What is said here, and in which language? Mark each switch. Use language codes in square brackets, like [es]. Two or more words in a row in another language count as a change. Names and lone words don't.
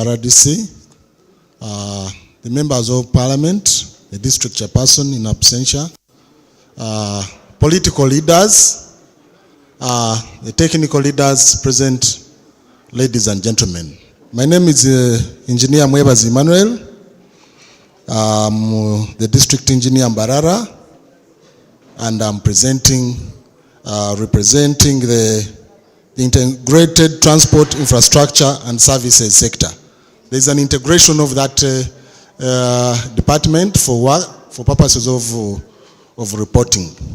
[en] RDC, the members of Parliament, the district chairperson in absentia, political leaders, the technical leaders present, ladies and gentlemen. My name is Engineer Mwebazi Emmanuel. I'm the district engineer Mbarara, and I'm representing the integrated transport infrastructure and services sector. There's an integration of that department for purposes of reporting.